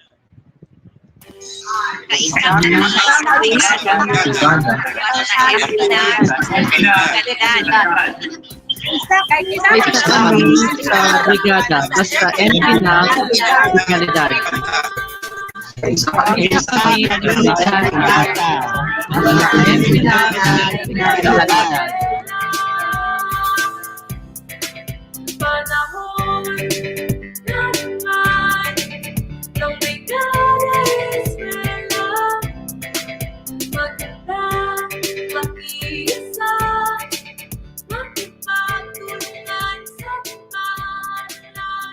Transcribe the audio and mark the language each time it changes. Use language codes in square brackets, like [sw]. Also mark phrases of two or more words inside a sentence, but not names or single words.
[tl] Kaisa kami sa brigada, basta MPNAG, legalidad. Kaisa kami sa brigada, basta MPNAG, legalidad. Kaisa kami sa brigada, basta MPNAG, legalidad. Panahon naman ng Brigada Eskwela, maganda, makiisa, makipagtulungan sa pangalan.